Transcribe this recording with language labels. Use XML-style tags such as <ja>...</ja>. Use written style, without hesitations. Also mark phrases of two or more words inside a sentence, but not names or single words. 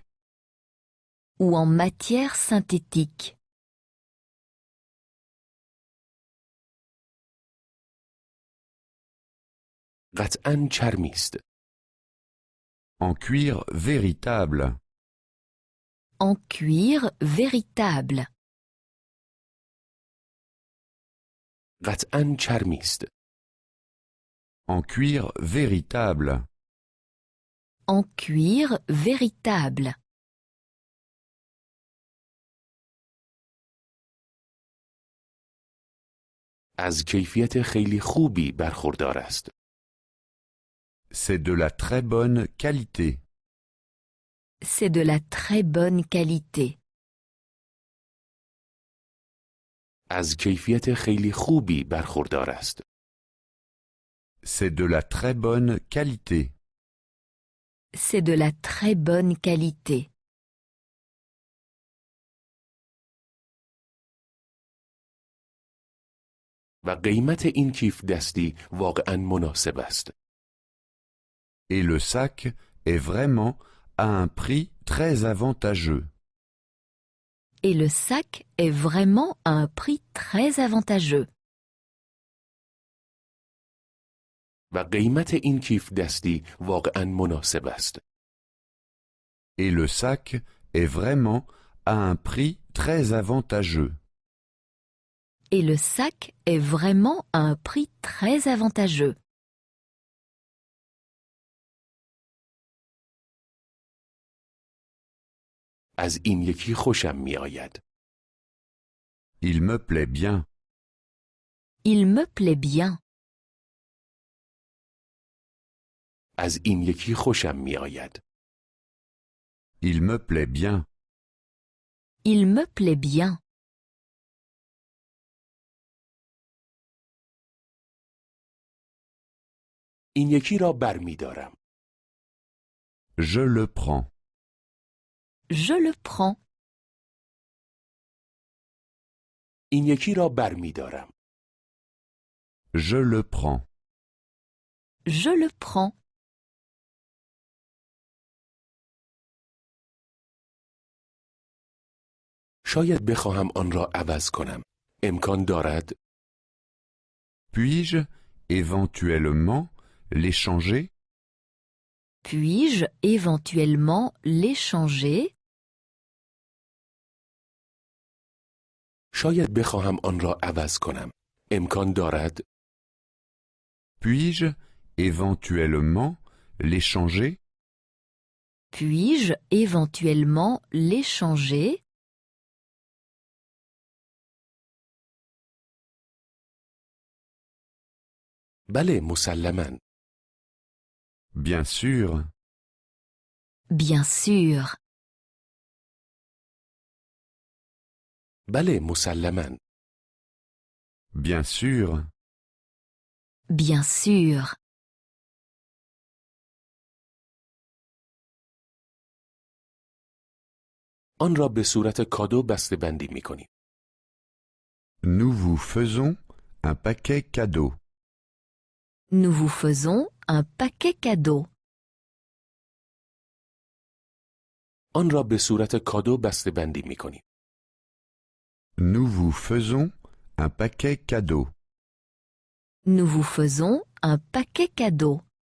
<fr>Ou en matière synthétique?</fr> <fa>قطعاً چرمی است.</fa> <fr>En cuir véritable. En cuir véritable.</fr> <fa>قطعاً چرمی است.</fa> <fr>En cuir véritable. En cuir véritable.</fr> <fa>از کیفیت خیلی خوبی برخوردار است.</fa> <fr>C'est de la très bonne qualité. C'est de la très bonne qualité.</fr> <fa>از کیفیت خیلی خوبی برخوردار است.</fa> <fr>C'est de la très bonne qualité. C'est de la très bonne qualité.</fr> <fa>و قیمت این کیف دستی واقعاً مناسب است.</fa> <fr>Et le sac est vraiment à un prix très avantageux. Et le sac est vraiment à un prix très avantageux.</fr> <fa>و قیمت این کیف دستی واقعاً مناسب است.</fa> <fr>Et le sac est vraiment à un prix très avantageux. Et le sac est vraiment à un prix très avantageux.</fr> <fa>از این یکی خوشم می آید.</fa> <fr>Il me plaît bien. Il me plaît bien.</fr> <fa>از این یکی خوشم می آید.</fa> <fr>Il me plaît bien. Il me plaît bien.</fr> <fa>این یکی را برمی دارم.</fa> <fr>Je le prends. Je le prends.</fr> <fa>این یکی را برمی دارم.</fa> <fr>Je le prends. Je le prends.</fr> <fa>شاید بخواهم آن را عوض کنم. امکان دارد؟</fa> <fr>Puis-je éventuellement l'échanger? Puis-je éventuellement l'échanger?</fr> <fa>شاید بخواهم آن را عوض کنم. امکان دارد؟</fa> <fr>Puis-je éventuellement l'échanger? Puis-je éventuellement l'échanger?</fr> <fa>بله مسلماً.</fa> <fr>Bien sûr. Bien sûr.</fr> <fa>بله مسلماً.</fa> <fr>Bien sûr. Bien sûr.</fr> <fa>آن را به صورت کادو بسته‌بندی می‌کنیم.</fa> <fr>Nous vous faisons un paquet cadeau. Nous vous faisons un paquet cadeau.</fr> <fa>آن را به صورت کادو بسته‌بندی می‌کنیم.</fa> <fr>Nous vous faisons un paquet cadeau. Nous vous faisons un paquet cadeau.</fr>